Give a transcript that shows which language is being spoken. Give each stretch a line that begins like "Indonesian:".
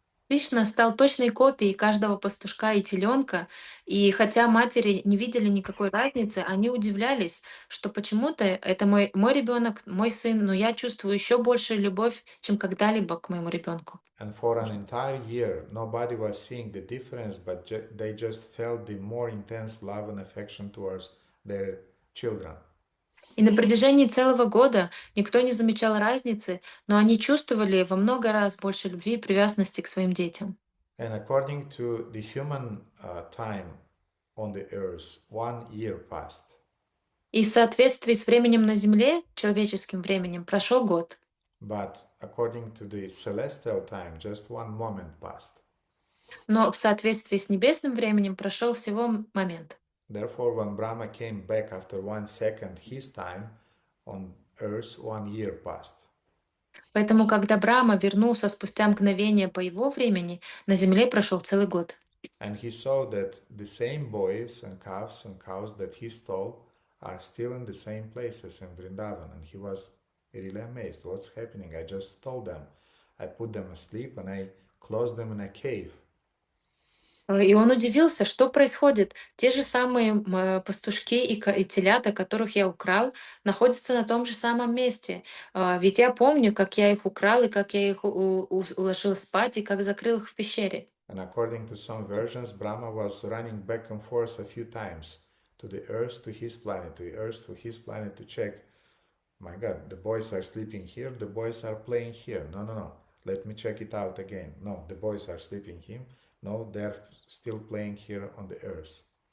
Russian: Кришна стал точной копией каждого пастушка и теленка, и хотя матери не видели никакой разницы, они удивлялись, что почему-то это мой ребенок, мой сын, но я чувствую еще большую любовь, чем когда-либо к моему ребенку.
English: And for an entire year, nobody was seeing the difference, but they just felt the more intense love and affection towards their children.
Russian: И на протяжении целого года никто не замечал разницы, но они чувствовали во много раз больше любви и привязанности к своим детям.
English: And according to the human time on the earth, 1 year passed.
Russian: И в соответствии с временем на Земле, человеческим временем, прошел год.
English: But according to the celestial time, just 1 moment passed.
Russian: Но в соответствии с небесным временем прошел всего момент.
English: Therefore, when Brahma came back after 1 second, his time on earth, 1 year passed.
Russian: Поэтому, когда Брахма вернулся спустя мгновение по его времени, на Земле прошел целый год.
English: And he saw that the same boys and cows that he stole are still in the same places in Vrindavan. And he was really amazed. What's happening? I just stole them. I put them asleep and I closed them in a cave.
Russian: И он удивился, что происходит. Те же самые пастушки и телята, которых я украл, находятся на том же самом месте. Ведь я помню, как я их украл, и как я их уложил спать, и как закрыл их в пещере.
English: And according to some versions, Brahma was running back and forth a few times to the earth, to his planet, to the earth, to his planet to check. My God, the boys are sleeping here, the boys are playing here. No. Let me check it out again. No, the boys are sleeping here. No, they're still playing here on the earth.